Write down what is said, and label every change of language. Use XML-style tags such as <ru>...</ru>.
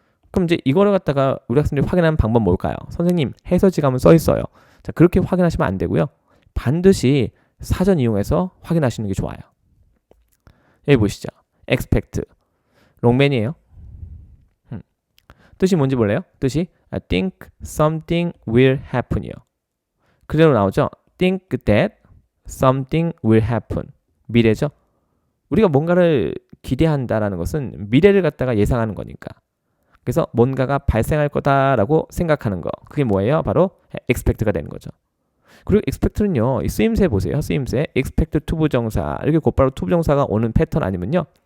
<ko>그럼 이제 이거를 갖다가 우리 학생들이 확인하는 방법 뭘까요? 선생님 해설지감은 써 있어요. 자, 그렇게 확인하시면 안 되고요. 반드시 사전 이용해서 확인하시는 게 좋아요. 여기 보시죠. expect 롱맨이에요. 뜻이 뭔지 몰라요? 뜻이</ko> <en>I think something will happen이요.</en> <ko>그대로 나오죠.</ko> <en>think that something will happen.</en> <ko>미래죠. 우리가 뭔가를 기대한다라는 것은 미래를 갖다가 예상하는 거니까. 그래서 뭔가가 발생할 거다라고 생각하는 거. 그게 뭐예요? 바로 expect가 되는 거죠. 그리고 expect는요. 이 쓰임새 보세요. 쓰임새 expect to 부정사. 이렇게 곧바로 to 부정사가 오는 패턴 아니면요.</ko>